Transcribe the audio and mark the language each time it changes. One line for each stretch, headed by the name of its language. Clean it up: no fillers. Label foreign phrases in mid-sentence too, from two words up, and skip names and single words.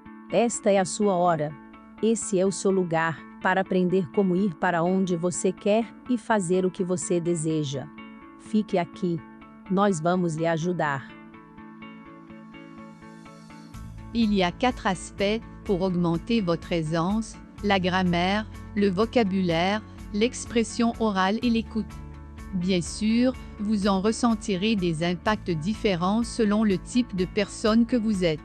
Portuguese: Esta é a sua hora. Esse é o seu lugar para aprender como ir para onde você quer e fazer o que você deseja. Fique aqui. Nós vamos lhe ajudar.
French: Il y a 4 aspects pour augmenter votre aisance: la grammaire, le vocabulaire, l'expression orale et l'écoute. Bien sûr, vous en ressentirez des impacts différents selon le type de personne que vous êtes.